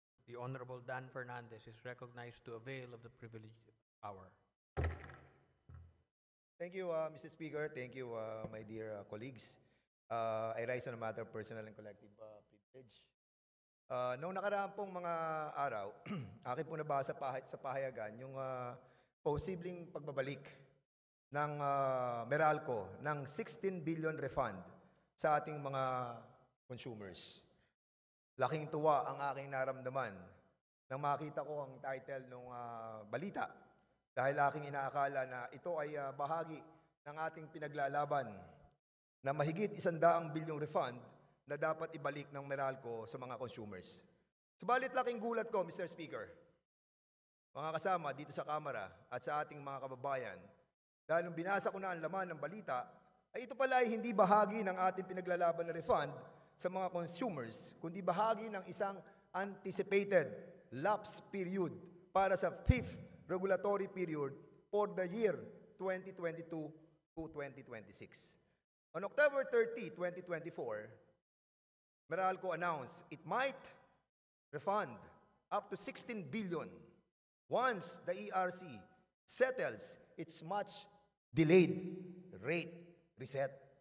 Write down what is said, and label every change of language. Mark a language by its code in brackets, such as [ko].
[en] The Honorable Dan Fernandez is recognized to avail of the privileged power. Thank you, Mr. Speaker. Thank you, my dear colleagues. I rise on a matter of personal and collective privilege. [tl] Noong nakaraan pong mga araw, akin po nabasa sa pahayagan yung posibleng pagbabalik ng Meralco ng 16 billion refund sa ating mga consumers. Laking tuwa ang aking naramdaman nang makita ko ang title ng balita dahil aking inaakala na ito ay bahagi ng ating pinaglalaban na mahigit 100 bilyong refund na dapat ibalik ng Meralco sa mga consumers. Subalit laking gulat ko, Mr. Speaker, mga kasama dito sa Kamara at sa ating mga kababayan, dahil nung binasa ko na ang laman ng balita, ay ito pala ay hindi bahagi ng ating pinaglalaban na refund sa mga consumers, kundi bahagi ng isang [en] anticipated lapse period [tl] para sa 5th regulatory period [en] for the year 2022 to 2026. On October 30, 2024, Meralco announced it might refund up to 16 billion once the ERC settles its much delayed rate reset.